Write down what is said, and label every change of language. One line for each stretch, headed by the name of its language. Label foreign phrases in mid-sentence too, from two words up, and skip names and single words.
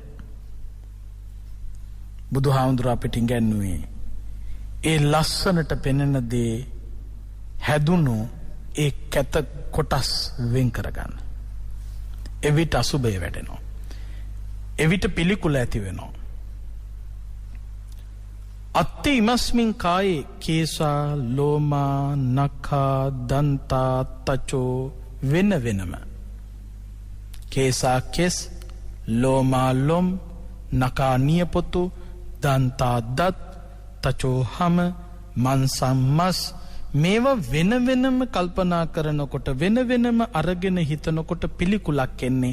Sinhala: බුදුහාමුදුරුවෝ අපිට ඉගැන්වුවේ ඒ ලස්සනට පෙනෙන දේ හැදුණු ඒ කැත කොටස් වෙන් කරගන්න. එවිට අසුබය වැඩෙනවා. එවිට පිළිකුල ඇති වෙනවා.
Pali: අත්ති ඉමස්මින් කායේ කේසා ලෝමා නඛා දන්තා තචෝ
Sinhala: වෙන වෙනම. කේසා කෙස්, ලෝමා ලොම්, නඛා නියපොතු, දන්තා දත්, තචෝ හම, මන්සම් මස්, මේවා වෙන වෙනම කල්පනා කරනකොට වෙන වෙනම අරගෙන හිතනකොට පිළිකුලක් එන්නේ.